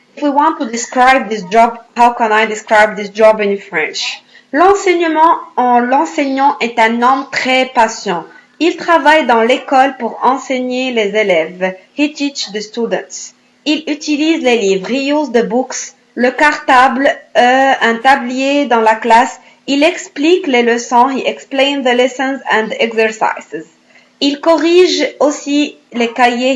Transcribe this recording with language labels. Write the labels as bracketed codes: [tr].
[en] If we want to describe this job, how can I describe this job in French? [fr] L'enseignant est un homme très patient. Il travaille dans l'école pour enseigner les élèves. [en] He teaches the students. [fr] Il utilise les livres. He uses the books. Le cartable, un tablier dans la classe. Il explique les leçons. [en] He explains the lessons and exercises. [fr] Il corrige aussi les cahiers.